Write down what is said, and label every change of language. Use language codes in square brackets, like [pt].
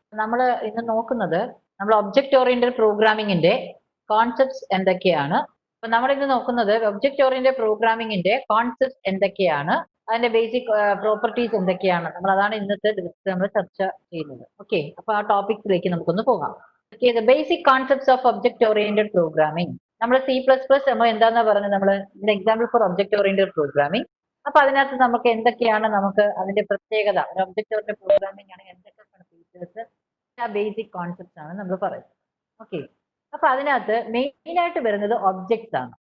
[ml] നമ്മൾ ഇന്ന് നോക്കുന്നത് നമ്മൾ ഒബ്ജക്റ്റ് ഓറിയന്റഡ് പ്രോഗ്രാമിംഗിന്റെ കോൺസെപ്റ്റ്സ് എന്തൊക്കെയാണ്. അപ്പൊ നമ്മൾ ഇന്ന് നോക്കുന്നത് ഒബ്ജക്റ്റ് ഓറിയന്റഡ് പ്രോഗ്രാമിംഗിന്റെ കോൺസെപ്റ്റ്സ് എന്തൊക്കെയാണ്, അതിന്റെ ബേസിക് പ്രോപ്പർട്ടീസ് എന്തൊക്കെയാണ്, നമ്മൾ അതാണ് ഇന്നത്തെ ദിവസത്തെ നമ്മൾ ചർച്ച ചെയ്യുന്നത്. ഓക്കെ, അപ്പൊ ആ ടോപ്പിക്സിലേക്ക് നമുക്കൊന്ന് പോകാം. [en] Okay, the basic concepts of object oriented programming. [ml] നമ്മൾ C++ നമ്മൾ എന്താണെന്ന് പറഞ്ഞത്, നമ്മൾ ഇതിന്റെ example for object oriented programming. അപ്പൊ അതിനകത്ത് നമുക്ക് എന്തൊക്കെയാണ് നമുക്ക് അതിന്റെ പ്രത്യേകത, ഒരു ഒബ്ജക്റ്റ് ഓറിയന്റഡ് പ്രോഗ്രാമിംഗ് ആണ് എന്തൊക്കെയാണ് ഫീച്ചേഴ്സ്, ആ ബേസിക് കോൺസെപ്റ്റ്സ് ആണ് നമ്മൾ പറയുന്നത്. ഓക്കെ, അപ്പൊ അതിനകത്ത് മെയിൻ ആയിട്ട് വരുന്നത് ഒബ്ജക്ട്സ് ആണ്.